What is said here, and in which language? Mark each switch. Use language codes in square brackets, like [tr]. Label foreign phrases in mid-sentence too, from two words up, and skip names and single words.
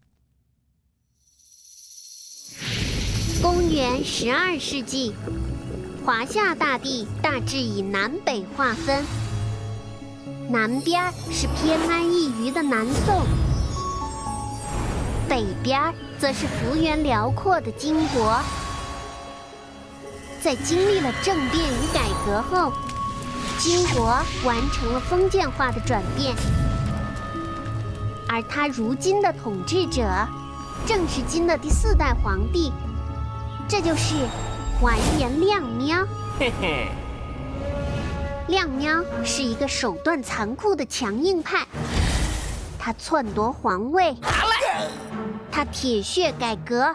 [zh] 公元12世紀，華夏大地大致以南北劃分，南邊是偏安一隅的南宋，北邊則是幅員遼闊的金國。在經歷了政變與改革後，金國完成了封建化的轉變，而他如今的統治者，正是金的第4代皇帝，這就是完顏亮喵。嘿嘿，亮喵是一個手段殘酷的強硬派，他篡奪皇位，他鐵血改革，